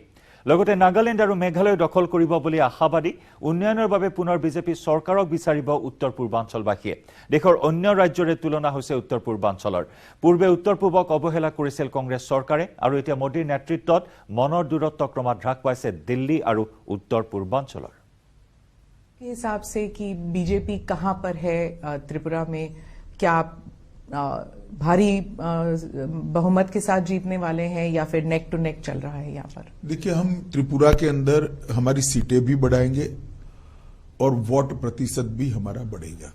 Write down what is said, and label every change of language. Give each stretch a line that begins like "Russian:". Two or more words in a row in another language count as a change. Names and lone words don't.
Assamese: লগতে নাগালেণ্ড আৰু মেঘালয় দখল কৰিব বুলি আশাবাদী। উন্নয়নৰ বাবে পুনৰ বিজেপি চৰকাৰক বিচাৰিব উত্তৰ পূৰ্বাঞ্চলবাসীয়ে। দেশৰ অন্য ৰাজ্যৰে তুলনা হৈছে উত্তৰ পূৰ্বাঞ্চলৰ। পূৰ্বে উত্তৰ পূবক অৱহেলা কৰিছিল কংগ্ৰেছ চৰকাৰে, আৰু এতিয়া মোদীৰ নেতৃত্বত মনৰ দূৰত্ব ক্ৰমাৎ হ্ৰাস পাইছে দিল্লী আৰু উত্তৰ পূৰ্বাঞ্চলৰ।
Hindi: के हिसाब से कि बीजेपी कहां पर है त्रिपुरा में, क्या भारी बहुमत के साथ जीतने वाले हैं या फिर
English: neck to neck
Hindi: चल रहा है यहाँ पर? देखिए, हम त्रिपुरा के अंदर हमारी सीटें भी बढ़ाएंगे और वोट प्रतिशत भी हमारा बढ़ेगा।